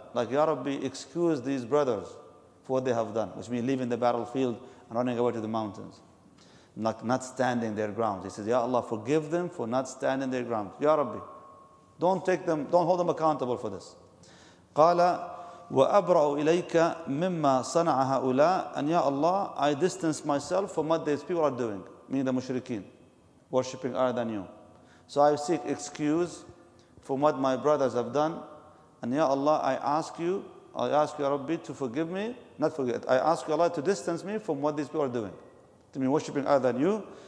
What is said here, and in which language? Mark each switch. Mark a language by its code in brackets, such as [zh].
[en] Like, Ya Rabbi, excuse these brothers for what they have done, which means leaving the battlefield and running away to the mountains, not standing their ground. He says, Ya Allah, forgive them for not standing their ground. Ya Rabbi, don't hold them accountable for this. [ar] قال وأبرأ إليك مما صنع هؤلاء. [en] And Ya Allah, I distance myself from what these people are doing, meaning the mushrikeen, worshipping other than you. So I seek excuse from what my brothers have done. And Ya Allah, I ask you, Ya Rabbi, to forgive me, not forget. I ask you, Allah, to distance me from what these people are doing, to me worshipping other than you.